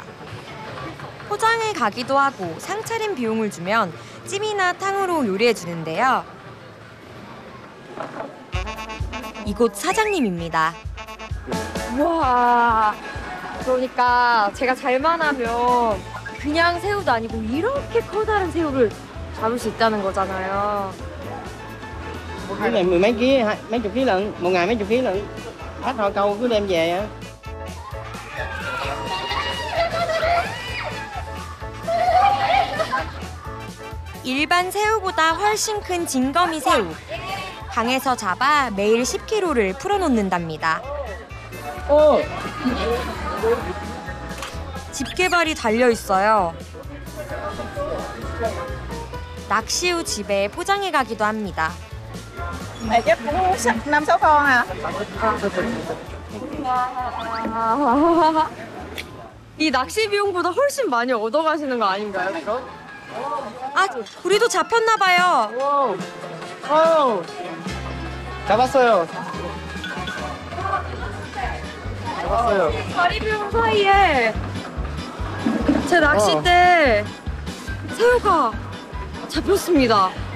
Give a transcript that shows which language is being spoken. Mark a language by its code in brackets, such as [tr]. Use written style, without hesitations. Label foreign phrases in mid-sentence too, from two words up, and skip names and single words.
[ko] 포장을 가기도 하고 상차림 비용을 주면 찜이나 탕으로 요리해 주는데요. 이곳 사장님입니다. 우와. 그러니까 제가 잘만 하면 그냥 새우도 아니고 이렇게 커다란 새우를 잡을 수 있다는 거잖아요. [vi] Cái này mười mấy ký, mấy chục ký lận, một ngày mấy chục ký lận. Hết hồi câu cứ đem về á. [ko] 일반 새우보다 훨씬 큰 진거미 새우. 강에서 잡아 매일 10kg를 풀어놓는답니다. 집게발이 달려있어요. 낚시 후 집에 포장해 가기도 합니다. [vi] Mẹ chắc cũng 5-6 con à? [ko] 이 낚시 비용보다 훨씬 많이 얻어가시는 거 아닌가요, 그럼? 아, 우리도 잡혔나 봐요. 잡았어요. 다리 비용 사이에 제 낚싯대 새우가 잡혔습니다.